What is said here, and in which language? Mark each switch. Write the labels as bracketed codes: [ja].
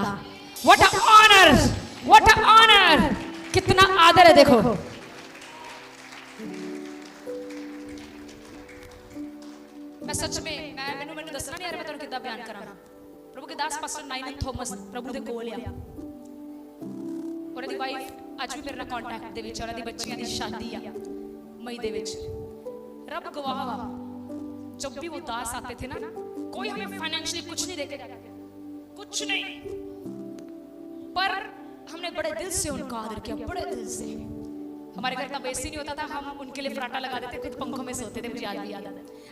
[en] what a honour, what a honour, [hi] कितना आदर है देखो। [pa] मैं सच में मैंने दसना नहीं आ रहा, मैं तुहानू कितना बयान करा। [hi] प्रभु के दास [pa] पास्टर नाइनन थॉमस प्रभु ਦੇ ਕੋਲ ਆ। ਉਹਨਾਂ ਦੀ ਵਾਈਫ ਅੱਜ ਵੀ ਮੇਰੇ ਨਾਲ ਕੰਟੈਕਟ ਦੇ ਵਿੱਚ, ਉਹਨਾਂ ਦੀ ਬੱਚੀਆਂ ਦੀ ਸ਼ਾਦੀ ਆ मई ਦੇ ਵਿੱਚ। [hi] रब गवाह, जब भी वो दास आते थे ना, कोई हमें फाइनेंशियली कुछ नहीं देके जाता, कुछ नहीं, पर हमने बड़े दिल से उनका आदर किया, बड़े दिल से। हमारे घर तब एसी नहीं होता था, हम उनके लिए फराटा लगा देते, खुद पंखों में सोते थे। मुझे आज भी याद आता है।